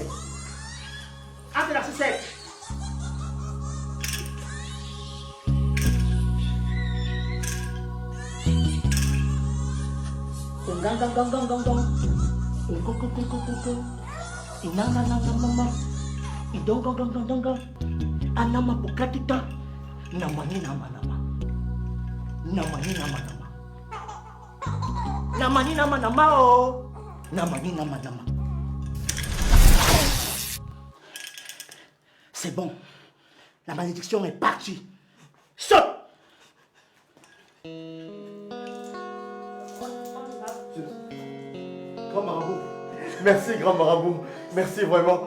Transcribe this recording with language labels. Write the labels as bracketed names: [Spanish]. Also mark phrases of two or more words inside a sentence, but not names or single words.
[French] Entre la ficelle. Gang gang gang gang gang gang. Go go go go go go. Ina na na na mama. Idong gang gang gang gang gang. Anama bukatita. Namani nama nama. Namani nama nama. Namani nama nama oh. Namani nama nama. C'est bon. La malédiction est partie. Saute. Grand marabout. Merci, grand marabout. Merci vraiment.